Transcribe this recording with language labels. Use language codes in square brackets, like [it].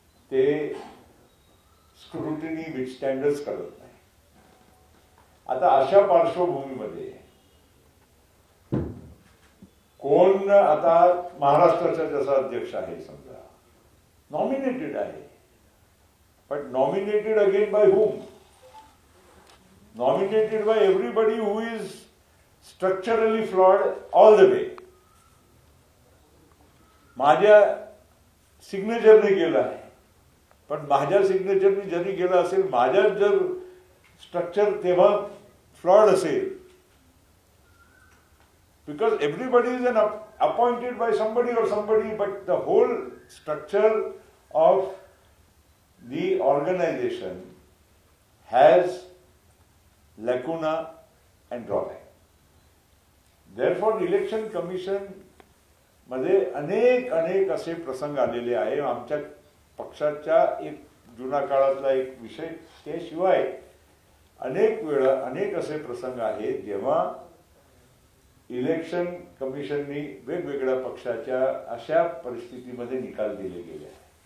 [mr] ते स्क्रुटिनी विथस्टँडच करत नाही. आता अशा पार्श्वभूमीमध्ये कोण आता महाराष्ट्राचा जसा अध्यक्ष आहे समजा, नॉमिनेटेड आहे, पण [en] Nominated again by whom? Nominated by everybody who is structurally flawed all the way. [mr] माझ्या सिग्नेचरने केलं आहे, पण माझ्या सिग्नेचरने जरी गेलं असेल, माझ्या जर स्ट्रक्चर तेव्हा फ्लॉड असेल, [en] because everybody is appointed by somebody or somebody, but the whole structure of the organization has lacuna and drawback. [mr] Therefore, election commission मध्ये अनेक असे प्रसंग आलेले आहे. आमच्या पक्षाच्या एक जुना काळातला एक विषय, त्याशिवाय अनेक वेळा अनेक असे प्रसंग आहेत जेव्हा इलेक्शन कमिशननी वेगवेगळ्या पक्षाच्या अशा परिस्थितीमध्ये निकाल दिले गेले आहेत.